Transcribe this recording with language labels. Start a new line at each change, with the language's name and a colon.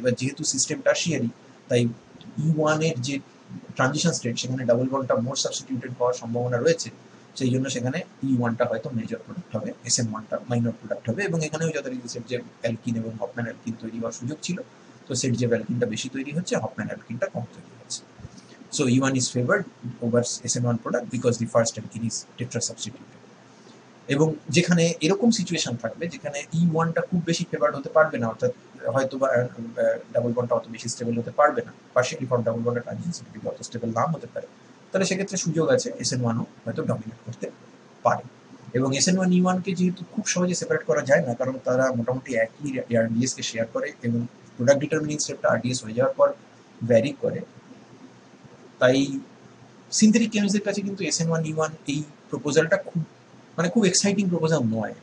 Bangla: এবার যেহেতু system tertiary, তাই E1 এর যে ট্রানজিশন স্টেট সেখানে ডাবল বন্ডটা মোর সাবস্টিটিউটেড হওয়ার সম্ভাবনা রয়েছে, সেই জন্য সেখানে E1টা হয়তো মেজর প্রোডাক্ট হবে, SN1টা মাইনর প্রোডাক্ট হবে। এবং এখানেও যথারীতি সেট যে অ্যালকিন এবং হফম্যান অ্যালকিন তৈরি হওয়ার সুযোগ ছিল, তো সেট যে অ্যালকিনটা বেশি তৈরি হচ্ছে, হফম্যান অ্যালকিনটা কম তৈরি হচ্ছে।
English: So E1 is favored over SN1 product because the first alkene is tetrasubstituted.
Bangla: এবং যেখানে এরকম সিচুয়েশন থাকবে যেখানে E1টা খুব বেশি ফেভার্ড হতে পারবে না, অর্থাৎ হয়তো বা ডাবল বন্ডটা অত বেশি স্টেবল হতে পারবে না, পার্শিয়ালি ফর্ম ডাবল বন্ডের ট্রানজিশন অত স্টেবল নাও হতে পারে, তাহলে সেক্ষেত্রে সুযোগ আছে SN1ও হয়তো ডমিনেট করতে পারে। এবং SN1E1 কে যেহেতু খুব সহজে সেপারেট করা যায় না, কারণ তারা মোটামুটি একই RDS কে শেয়ার করে এবং প্রোডাক্ট ডিটারমিনিং স্টেপটা RDS হয়ে যাওয়ার পর ভ্যারি করে, তাই সিনথেটিক কেমিস্টদের কাছে কিন্তু SN1E1 এই প্রপোজালটা খুব এক্সাইটিং প্রপোজাল নয়।